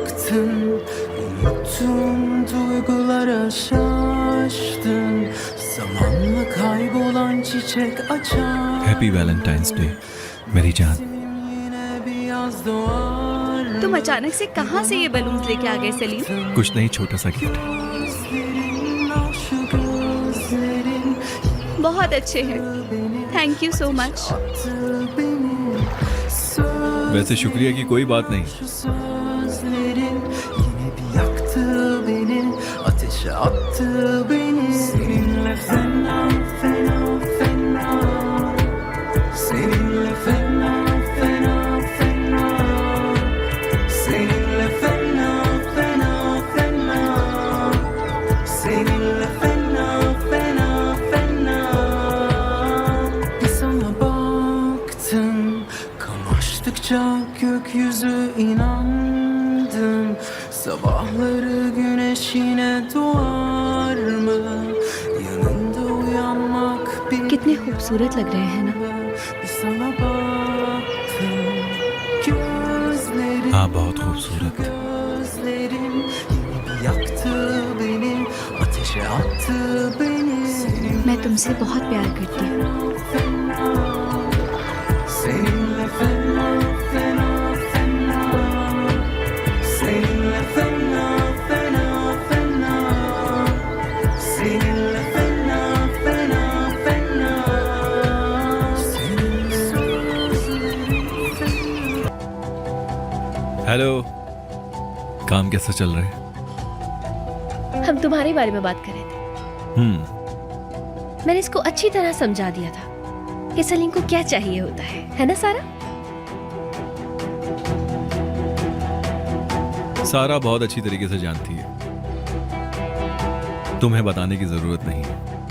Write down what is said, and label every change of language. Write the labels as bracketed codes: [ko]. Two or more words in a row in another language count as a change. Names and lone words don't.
[tr] baktın, unuttum duygulara şaştın. Zamanla kaybolan çiçek açar. [en] Happy Valentine's Day [hi] मेरी जान। [tr] Yine bir yaz doğar. [hi] तुम अचानक से कहाँ से ये बलून्स लेके आ गए सलीम? कुछ नहीं, छोटा सा गिफ्ट। [tr] Gözlerin, şu gözlerin [hi] बहुत अच्छे हैं, [en] Thank you so much. [tr] attı beni. [hi] वैसे शुक्रिया की कोई बात नहीं। [tr] Şu sözlerin yine bir yaktı beni, ateşe attı beni. Seninle fena fena fena, seninle fena fena fena, seninle fena fena fena, seninle fena fena fena. Bir sana baktım, kamaştıkça gökyüzü inandım. Sabahları güneş yine doğar mı? Yanında uyanmak bir [hi] कितने खूबसूरत लग रहे हैं ना? [tr] bir sana baktım. Gözlerin, [hi] हाँ बहुत खूबसूरत। [tr] gözlerin yine bir yaktı beni, ateşe attı beni. [hi] मैं तुमसे बहुत प्यार करती हूँ। [tr] Seninle fena fena fena, seninle fena fena fena, seninle fena fena fena, seninle sözlerin fena. [hi] हेलो, काम कैसा चल रहा है? हम तुम्हारे बारे में बात कर रहे थे। मैंने इसको अच्छी तरह समझा दिया था कि सलीम को क्या चाहिए होता है ना सारा? सारा बहुत अच्छी तरीके से जानती है, तुम्हें बताने की जरूरत नहीं है।